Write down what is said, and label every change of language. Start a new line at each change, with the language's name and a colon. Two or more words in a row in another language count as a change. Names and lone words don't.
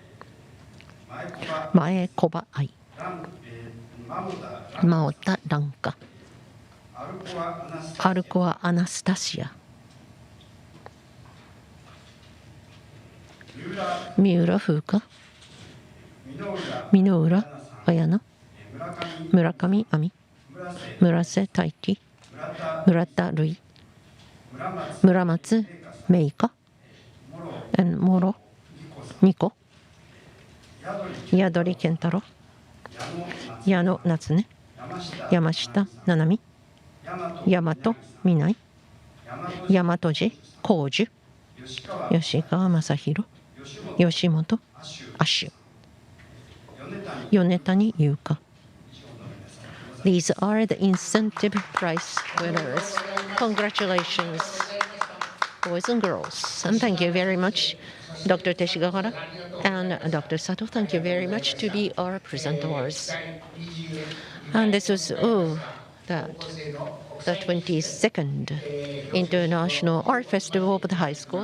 Japanese: 前小葉愛、真央田蘭花、アルコア・アナスタシア、三浦風花、箕浦綾乃、村上亜美、村瀬大輝、村田瑠衣、村松芽衣香、諸美子、矢取健太郎、矢野夏音、山下七海、大和美奈、大和寺浩樹、吉川正宏、吉本亜種、米谷優香。
English: These are the incentive prize winners. Congratulations, boys and girls. And thank you very much, Dr. Teshigahara and Dr. Sato. Thank you very much to be our presenters. And this was, the 22nd International Art Festival of the high school.